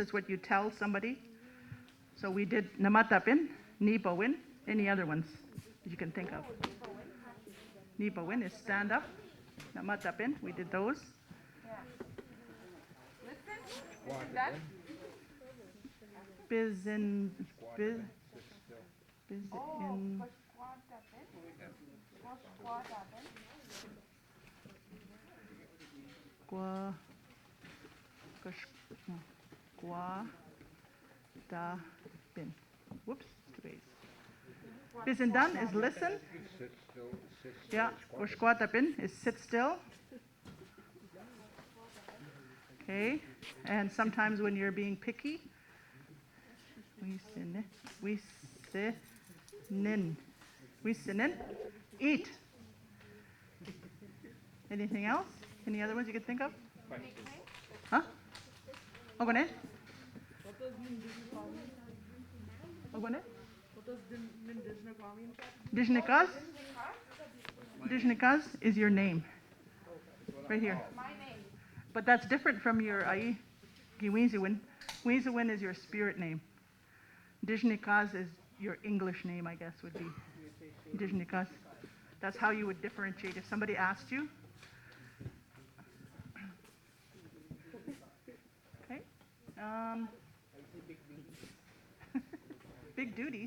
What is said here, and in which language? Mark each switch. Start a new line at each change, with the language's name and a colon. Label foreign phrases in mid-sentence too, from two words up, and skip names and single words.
English: It's what you tell somebody. So we did namatapin, nipawin, any other ones that you can think of. Nipawin is stand up. Namatapin, we did those. Listen. That. Bizin, biz Oh, in, gua, gua, da, bin. Whoops, too Bisindan is listen. Sit still, Yeah, or squatapin is sit still. Okay, and sometimes when you're being picky, we sinin, eat. Anything else? Any other ones you could think of? Huh? Ogone? Ogone? Dijnikas? Dijnikas is your name. Right here. But that's different from your ai Giwiziwin. Giwiziwin is your spirit name. Dijnikas is your English name, I guess, would be Dijnikas. That's how you would differentiate. If somebody asked you, okay, big duties.